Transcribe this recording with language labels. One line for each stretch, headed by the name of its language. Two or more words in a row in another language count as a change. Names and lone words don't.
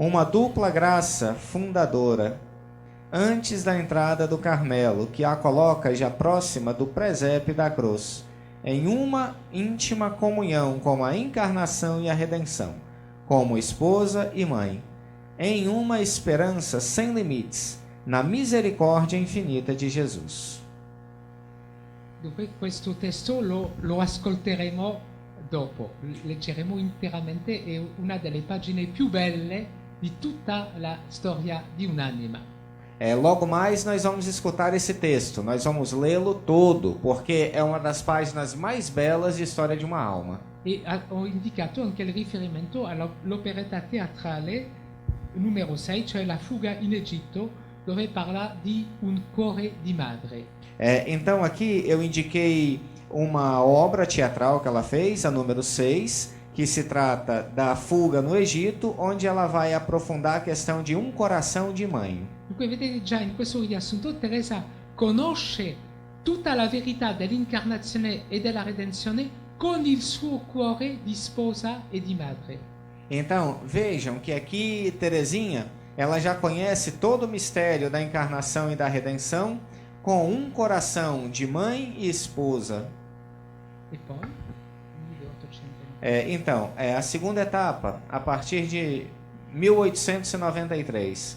Portuguese: uma dupla graça fundadora antes da entrada do Carmelo, que a coloca já próxima do presépio da cruz, em uma íntima comunhão com a encarnação e a redenção, como esposa e mãe, em uma esperança sem limites, na misericórdia infinita de Jesus.
Italian: Dunque questo testo lo ascolteremo dopo, leggeremo interamente, è una delle pagine più belle di tutta la storia di un'anima.
Portuguese: Logo mais nós vamos escutar esse texto, nós vamos lê-lo todo, porque é uma das páginas mais belas de história de uma alma.
Italian: E ho indicato anche il riferimento all'operetta teatrale numero 6, cioè La fuga in Egitto, dove parla di un cuore di madre.
Portuguese: Então aqui eu indiquei uma obra teatral que ela fez, a número 6, que se trata da fuga no Egito, onde ela vai aprofundar a questão de um coração de mãe.
Italian: Dunque vedete già in questo riassunto Teresa conosce tutta la verità dell'incarnazione e della redenzione con il suo cuore di sposa e di madre.
Portuguese: Então vejam que aqui Teresinha, ela já conhece todo o mistério da encarnação e da redenção com um coração de mãe e esposa.
Italian: E poi?
Portuguese: Então, a segunda etapa, a partir de 1893.